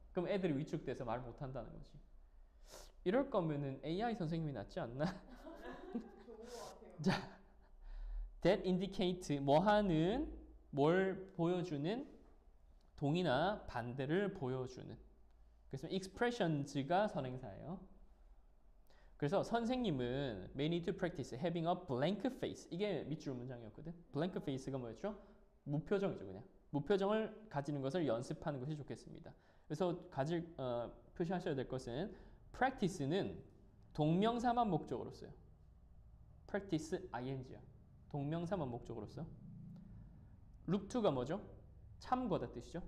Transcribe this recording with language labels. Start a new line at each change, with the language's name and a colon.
Korean: 그럼 애들이 위축돼서 말 못한다는 거지. 이럴 거면은 AI 선생님이 낫지 않나? 자,
English: that indicate
Korean: 뭐 하는, 뭘 보여주는, 동의나 반대를 보여주는. 그래서 expressions가 선행사예요. 그래서 선생님은
English: may need to practice having a blank face.
Korean: 이게 밑줄 문장이었거든. blank face가 뭐였죠? 무표정이죠, 그냥. 무표정을 가지는 것을 연습하는 것이 좋겠습니다. 그래서 표시하셔야 될 것은 practice는 동명사만 목적으로 써요. practice ing야. 동명사만 목적으로 써. look to가 뭐죠? 참고하다 뜻이죠.